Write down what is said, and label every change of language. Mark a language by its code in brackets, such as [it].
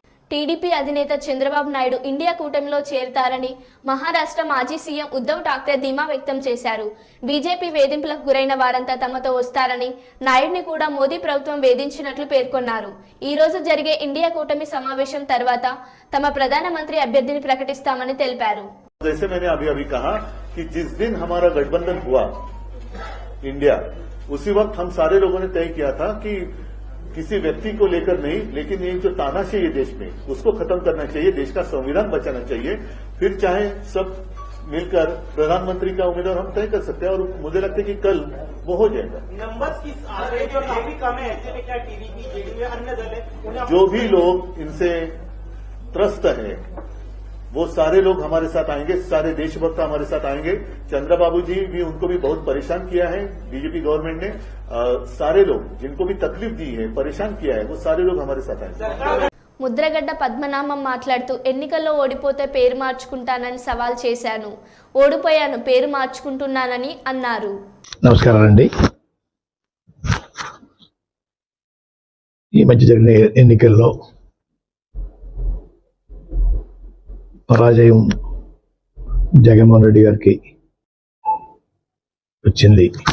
[te] TDP అధినేత Chandrababu Naidu India కూటమిలో చేరతారని మహారాష్ట్ర మాజీ సీఎం ఉద్ధవ్ ఠాక్రే ధీమా వ్యక్తం చేశారు. బీజేపీ వేధింపులకు గురైన వారంతా తమతో వస్తారని, నాయుడిని కూడా మోదీ ప్రభుత్వం వేధించినట్లు పేర్కొన్నారు. ఈ రోజు జరిగే ఇండియా కూటమి సమావేశం తర్వాత తమ ప్రధానమంత్రి అభ్యర్థిని ప్రకటిస్తామని తెలిపారు. [hi] जैसे मैंने अभी अभी कहा कि जिस दिन हमारा गठबंधन हुआ इंडिया, उसी वक्त हम सारे लोगों ने तय किया था कि किसी व्यक्ति को लेकर नहीं, लेकिन ये जो तानाशाही है देश में, उसको खत्म करना चाहिए, देश का संविधान बचाना चाहिए, फिर चाहे सब मिलकर प्रधानमंत्री का उम्मीदवार हम तय कर सकते हैं और मुझे लगता है कि कल वो हो जाएगा। नंबर्स किस आ रहे जो काफी कम है, ऐसे में क्या टीडीपी जेडीयू अन्य दल है, जो भी लोग इनसे त्रस्त हैं वो सारे लोग हमारे साथ आएंगे, सारे देशभक्त हमारे साथ आएंगे। चंद्रबाबू जी भी, उनको भी बहुत परेशान किया है बीजेपी गवर्नमेंट ने। सारे लोग जिनको भी तकलीफ दी है, परेशान किया है, वो सारे लोग हमारे साथ आएंगे। [te] ముద్రగడ్డ పద్మనాభం మాట్లాడుతూ ఎన్నికల్లో ఓడిపోతే పేరు మార్చుకుంటానని సవాల్ చేశాను. ఓడిపోయాను, పేరు మార్చుకుంటున్నానని అన్నారు. నమస్కారం అండి. ఈ మధ్య జరిగిన ఎన్నికల్లో పరాజయం జగన్మోహన్ రెడ్డి గారికి వచ్చింది.